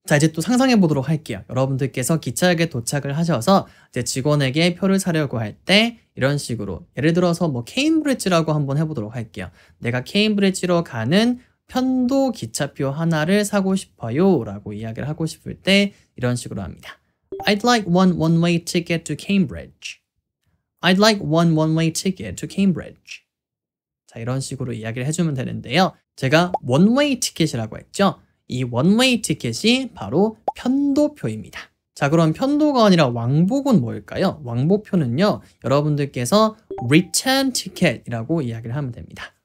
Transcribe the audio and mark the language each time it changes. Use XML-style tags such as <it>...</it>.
<ko>자, 이제 또 상상해 보도록 할게요. 여러분들께서 기차역에 도착을 하셔서 이제 직원에게 표를 사려고 할 때 이런 식으로 예를 들어서 뭐 케임브리지라고 한번 해보도록 할게요. 내가 케임브리지로 가는 편도 기차표 하나를 사고 싶어요 라고 이야기를 하고 싶을 때 이런 식으로 합니다.</ko> <en>I'd like one-way ticket to Cambridge. I'd like one-way ticket to Cambridge.</en> <ko>자, 이런 식으로 이야기를 해주면 되는데요. 제가 one-way 티켓이라고 했죠. 이 원웨이 티켓이 바로 편도표입니다. 자, 그럼 편도가 아니라 왕복은 뭘까요? 왕복표는요, 여러분들께서 return ticket이라고 이야기를 하면 됩니다.</ko>